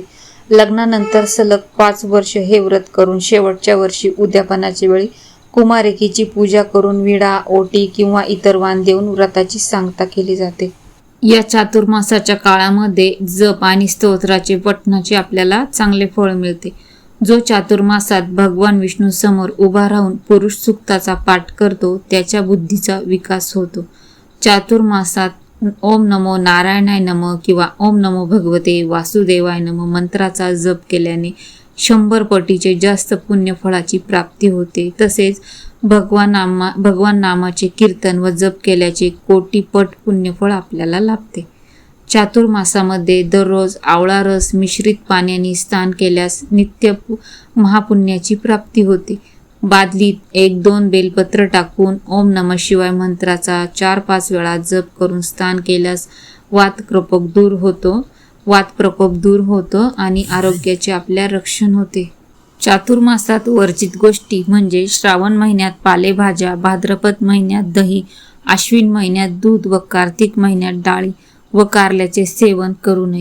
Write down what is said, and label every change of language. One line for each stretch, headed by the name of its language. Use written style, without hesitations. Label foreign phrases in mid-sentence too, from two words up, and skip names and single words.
Marathi: लग्नानंतर सलग 5 वर्ष हे व्रत करून शेवटच्या वर्षी उद्यापनाच्या वेळी कुमारिकेची पूजा करून विडा, ओटी किंवा इतर वाण देऊन व्रताची सांगता केली जाते. या चातुर्मासाच्या काळामध्ये जप आणि स्तोत्राचे पठणाचे आपल्याला चांगले फळ मिळते. जो चातुर्मासात भगवान विष्णू समोर उभा राहून पुरुष सूक्ताचा पाठ करतो त्याच्या बुद्धीचा विकास होतो. चातुर्मासात
Sanskrit: ओम नमो नारायणाय नमः
Marathi: किंवा
Sanskrit: ओम नमो भगवते वासुदेवाय नमः
Marathi: मंत्राचा जप केल्याने 100 पटीचे जास्त पुण्यफळाची प्राप्ती होते. तसेच भगवान नामाचे कीर्तन व जप केल्याचे कोटीपट पुण्यफळ आपल्याला लाभते. चातुर्मासामध्ये दररोज आवळा रस मिश्रित पाण्याने स्नान केल्यास नित्य महापुण्याची प्राप्ती होते. बादलीत 1-2 बेलपत्र टाकून
Sanskrit: ओम नमः शिवाय
Marathi: मंत्राचा 4-5 वेळा जप करून स्नान केल्यास वात प्रकोप दूर होतो आणि आरोग्याचे आपल्या रक्षण होते. चातुर्मासात वर्जित गोष्टी म्हणजे श्रावण महिन्यात पालेभाज्या, भाद्रपद महिन्यात दही, आश्विन महिन्यात दूध व कार्तिक महिन्यात डाळी व कारल्याचे सेवन करू नये.